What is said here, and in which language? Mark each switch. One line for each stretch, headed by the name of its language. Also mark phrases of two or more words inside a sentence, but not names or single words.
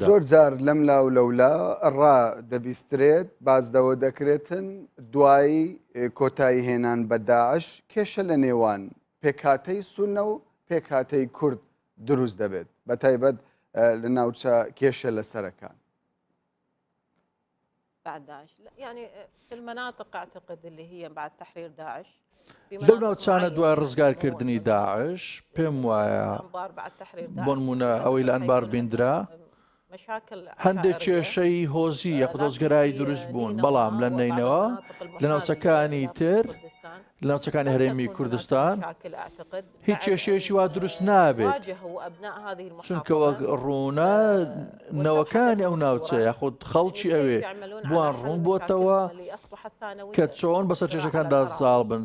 Central Kurdish: زۆر جار لەم لاو لەولا ڕا دەبیسترێت بازدەوە دەکرێتن دوایی کۆتایی هێنان بە داعش کێشە لە نێوان پێکهاتەی سونە و پێکهاتەی کورد دروست دەبێت بە تایبەت لە ناوچە کێشە لەسەرەکان.
Arabic: بعد داعش يعني في المناطق اعتقد اللي هي بعد تحرير داعش
Central Kurdish: لەو ناوچانە دوای ڕزگارکردنی داعش پێم وایە بۆ نمونە ئەوەی لە ئەنبار بینرا هەندێک کێشەی هۆزی یەک دۆزگەرایی دروست بوون، بەڵام لە نینەوە لە ناوچەکانی تر لە ناوچەکانی هەرێمی کوردستان هیچ کێشەیەکی وا دروست نابێت، چونکە وەک ڕوونە نەوەکانی ئەو ناوچە یاخود خەڵکی ئەوێ بوان ڕوون بۆتەوە کە چۆن بەسەر کێشەکاندا ساڵ بن.